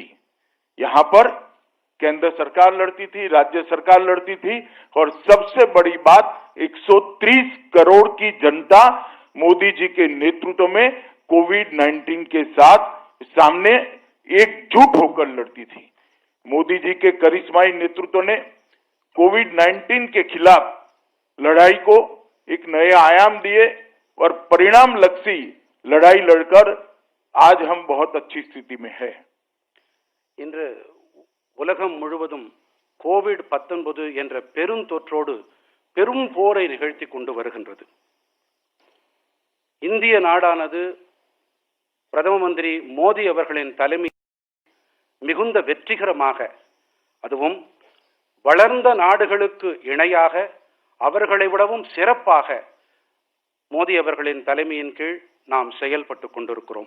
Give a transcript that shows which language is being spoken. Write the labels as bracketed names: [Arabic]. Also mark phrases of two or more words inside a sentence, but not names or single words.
[Hindi] यहां पर केंद्र सरकार लड़ती थी, राज्य सरकार लड़ती थी और सबसे बड़ी बात 130 करोड़ की जनता मोदी जी के नेतृत्व में कोविड-19 के साथ सामने एकजुट होकर लड़ती थी. मोदी जी के करिश्माई नेतृत्व ने कोविड-19 के खिलाफ लड़ाई को एक नए आयाम दिए और परिणाम लक्षी लड़ाई लड़कर आज हम बहुत अच्छी स्थिति में है. [Tamil] இன்று உலகம் முழுவதும் கோவிட்-19 என்ற பெருந்தொற்றோடு பெரும் போரை நிகழ்த்தி கொண்டு வருகின்றது. இந்திய நாடானது பிரதம மந்திரி மோடி அவர்களின் தலைமை மிகுந்த வெற்றிகரமாக, அதுவும் வளர்ந்த நாடுகளுக்கு இணையாக, அவர்களை விடவும் சிறப்பாக மோடி அவர்களின் தலைமையின் கீழ் நாம் செயல்பட்டுக் கொண்டிருக்கிறோம்.